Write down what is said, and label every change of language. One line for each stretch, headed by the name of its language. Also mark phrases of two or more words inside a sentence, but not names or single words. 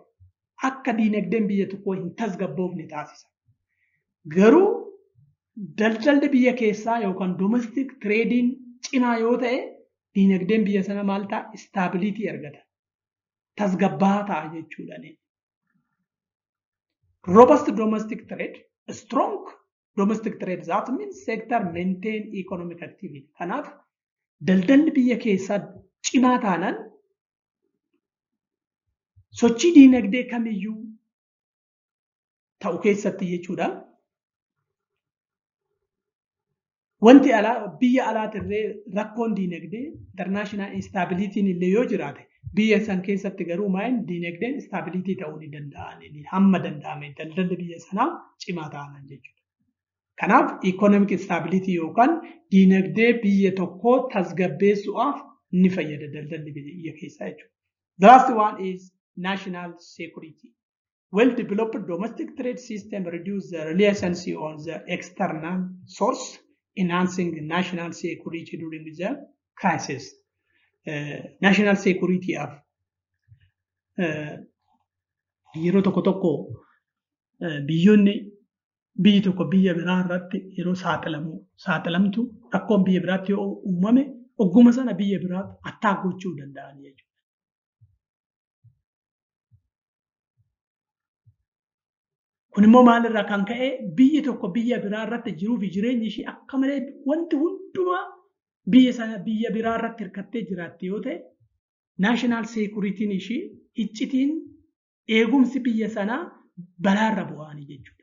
Oromo: Akka dinagdeen biyya tokkoo hin tasgabboofne taasisa. Garuu daldalli biyya keessaa yookaan
English: domestic trading
Oromo: cimaa yoo ta'e dinagdeen biyya sana maal ta'a? Stability argata. Tasgabbaa ta'a jechuudha.
English: Robust domestic trade, strong domestic trade, that means sector maintain economic activity.
Oromo: Kanaaf daldalli biyya keessaa cimaa taanaan sochii dinagdee kamiyyuu ta'u keessatti jechuudha. Wanti biyya alaatirree rakkoon dinagdee
English: international instability
Oromo: illee yoo jiraate biyya san keessatti garuu maa'in dinagdeen stability ta'uu ni danda'an hamma danda'ame daldalli biyya sanaa cimaa ta'an jechuudha. Kanaaf
English: economic stability
Oromo: yookaan dinagdee biyya tokkoo tasgabbeessuudhaaf ni fayyada daldalli biyya keessaa jechuudha.
English: The last one is national security. Well-developed domestic trade system reduce the reliance on the external source, enhancing national security during the crisis. National security of
Oromo: yeroo tokko biyyoonni biyyi tokko biyya biraa irratti yeroo saaxilamtu rakkoon biyya biraatti yoo uumame ogguma sana biyya biraatti attaak gochuu danda'an jechuudha. Kun immoo maalirraa kan ka'e biyyi tokko biyya biraa irratti jiruu fi jireenyi ishii akka malee wanti hundumaa biyya biraa irratti hirkattee jiraatti yoo ta'e
English: naashinaal seekuritiin
Oromo: ishii iccitiin eegumsi biyya sanaa balaarra bu'anii jechuudha.